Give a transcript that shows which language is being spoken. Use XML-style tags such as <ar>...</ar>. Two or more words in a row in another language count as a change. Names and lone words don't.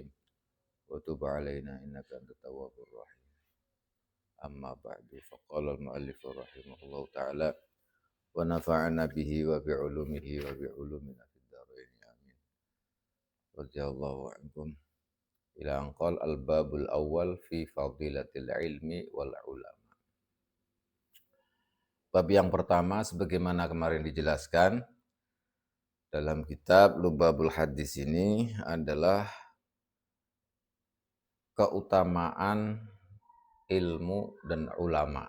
<ar>وتب علينا إنك أنت التواب الرحيم. أما بعد فقال المؤلف رحمه الله تعالى ونفعنا به وبعلومه وبعلومنا في الدارين آمين. رضي الله عنكم إلى انقل الباب الأول في فضيلة العلم والعلماء.</ar> <id>Bab yang pertama sebagaimana kemarin dijelaskan dalam kitab Lubabul Hadis ini adalah keutamaan ilmu dan ulama.</id>